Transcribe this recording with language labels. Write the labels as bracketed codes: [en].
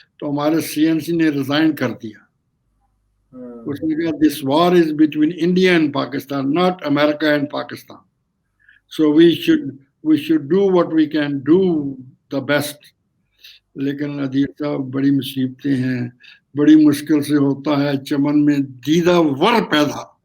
[ur] تو ہمارے سی N C نے ریزائن کر دیا. اس نے کہا [en] this war is between India and Pakistan, [ur] not America and Pakistan. [en] So we should do what we can do the best. [ur] لیکن عدیل صاحب بڑی مصیبتیں ہیں، بڑی مشکل سے ہوتا ہے چمن میں دیدہ ور پیدا.